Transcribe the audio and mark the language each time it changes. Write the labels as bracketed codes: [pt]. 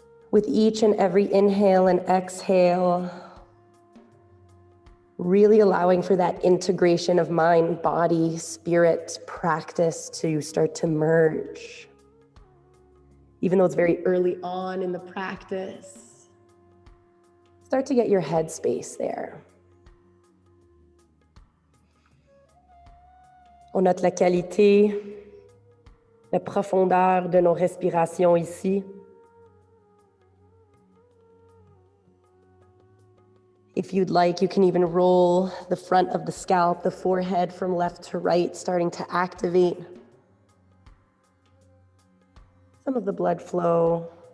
[en] With each and every inhale and exhale, really allowing for that integration of mind, body, spirit, practice to start to merge. Even though it's very early on in the practice, start to get your head space there. [fr] On note la qualité, la profondeur de nos respirations ici. [en] If you'd like, you can even roll the front of the scalp, the forehead from left to right, starting to activate some of the blood flow.